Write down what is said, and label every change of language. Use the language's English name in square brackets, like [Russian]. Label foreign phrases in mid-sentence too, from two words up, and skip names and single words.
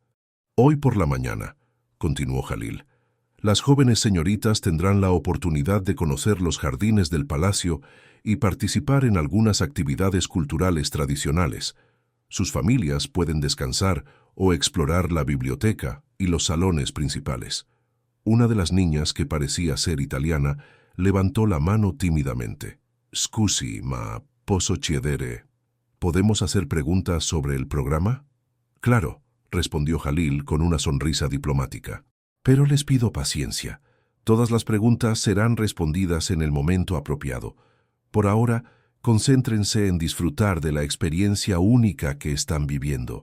[Spanish] Hoy por la mañana, continuó Jalil, Las jóvenes señoritas tendrán la oportunidad de conocer los jardines del palacio y participar en algunas actividades culturales tradicionales. Sus familias pueden descansar o explorar la biblioteca y los salones principales. Una de las niñas, que parecía ser italiana, levantó la mano tímidamente. [Italian] «Scusi, ma posso chiedere? [Spanish] ¿Podemos hacer preguntas sobre el programa?» «Claro», respondió Jalil con una sonrisa diplomática. «Pero les pido paciencia. Todas las preguntas serán respondidas en el momento apropiado. Por ahora, concéntrense en disfrutar de la experiencia única que están viviendo».